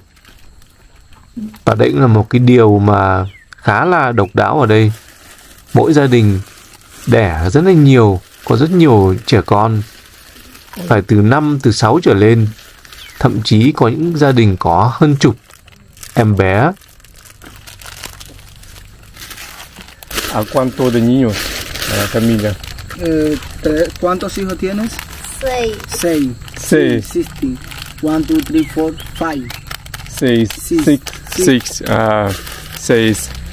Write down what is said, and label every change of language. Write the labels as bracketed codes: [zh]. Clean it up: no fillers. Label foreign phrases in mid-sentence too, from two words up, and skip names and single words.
[vi] Và đây cũng là một cái điều mà khá là độc đáo ở đây. Mỗi gia đình đẻ rất là nhiều, có rất nhiều trẻ con. Phải từ 5, từ 6 trở lên. Thậm chí có những gia đình có hơn chục em bé. [es] ¿A cuánto de niños la familia? ¿Cuántos hijos tienes? 6. 6. Seis. 16. 1, 2, 3, 4, 5. Seis. Six. Seis.